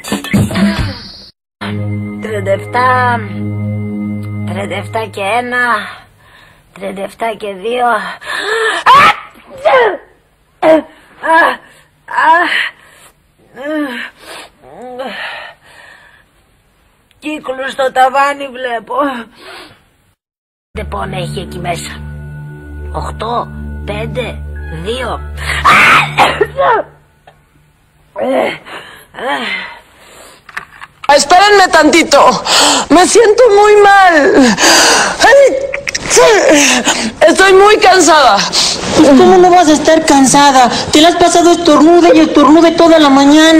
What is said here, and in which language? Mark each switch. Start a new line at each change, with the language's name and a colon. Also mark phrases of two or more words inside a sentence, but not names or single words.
Greek: 37, 37 και 1, 37 και 2. Κύκλους στο ταβάνι βλέπω. Δεν πόνο έχει εκεί μέσα. 8, 5, 2.
Spanish: Espérenme tantito. Me siento muy mal. Estoy muy cansada. Pues ¿cómo no vas a estar cansada? Te la has pasado estornude toda la mañana.